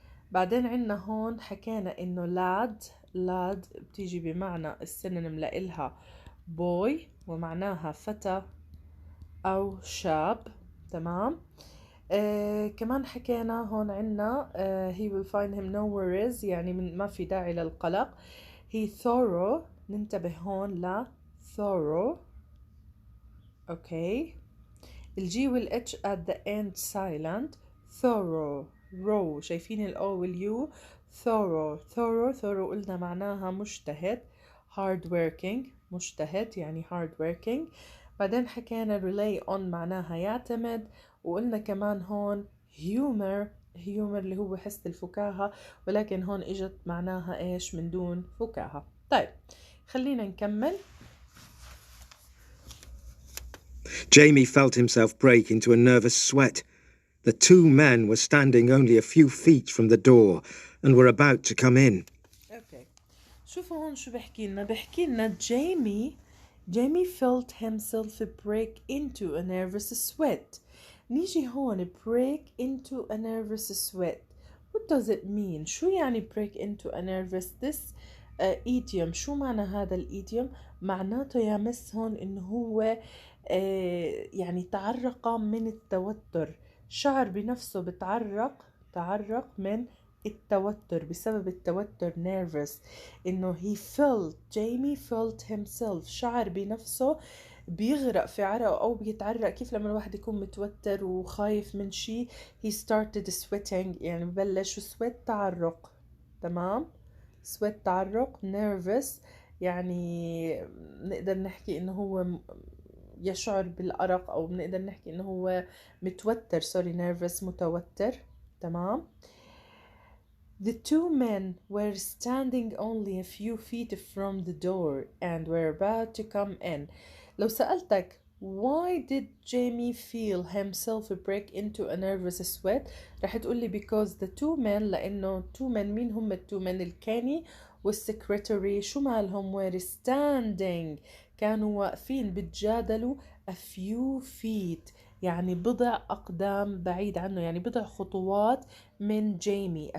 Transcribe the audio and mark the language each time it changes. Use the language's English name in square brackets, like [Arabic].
[Arabic] بعدين عنا هون حكينا إنه لاد بتيجي بمعنى السينونيم لإلها boy ومعناها فتى أو شاب. تمام. كمان حكينا هون عنا [English] he will find him no worries [Arabic] يعني ما في داعي للقلق. [English] he thorough [Arabic] ننتبه هون ل thorough. اوكي. الجي والاتش [English] at the end silent. [Arabic] thorough row شايفين الاو واليو. thorough قلنا معناها مجتهد. [English] hard working [Arabic] مجتهد يعني [English] hard working. [Arabic] بعدين حكينا rely on معناها يعتمد. وقلنا كمان هون humor اللي هو حس الفكاهة، ولكن هون اجت معناها ايش؟ من دون فكاهة. طيب خلينا نكمل. [English] Jamie felt himself break into a nervous sweat. The two men were standing only a few feet from the door and were about to come in. [Arabic] اوكي. شوفوا هون شو بحكي لنا. [English] جيمي felt himself break into a nervous sweat. [Arabic] نيجي هون [English] break into a nervous sweat. What does it mean؟ [Arabic] شو يعني [English] break into a nervous this idiom؟ [Arabic] شو معنى هذا الإيديوم؟ معناته يا مس هون إنه هو يعني تعرق من التوتر، شعر بنفسه تعرق من التوتر، بسبب التوتر nervous. إنه [English] Jamie felt himself [Arabic] شعر بنفسه بيغرق في عرقه أو بيتعرق. كيف لما الواحد يكون متوتر وخايف من شيء [English] he started sweating [Arabic] يعني ببلش sweat تعرق. تمام. sweat تعرق. nervous يعني نقدر نحكي إنه هو يشعر بالأرق، أو بنقدر نحكي إنه هو متوتر. nervous متوتر. تمام. [English] The two men were standing only a few feet from the door and were about to come in. [Arabic] لو سألتك [English] why did Jamie feel himself break into a nervous sweat [Arabic] رح تقولي [English] because the two men، [Arabic] لأنه two men مين هم التو men؟ الكاني والسكرتري شو مالهم؟ [English] were standing [Arabic] كانوا واقفين بتجادلوا [English] a few feet [Arabic] يعني بضع أقدام بعيد عنه، يعني بضع خطوات من جيمي.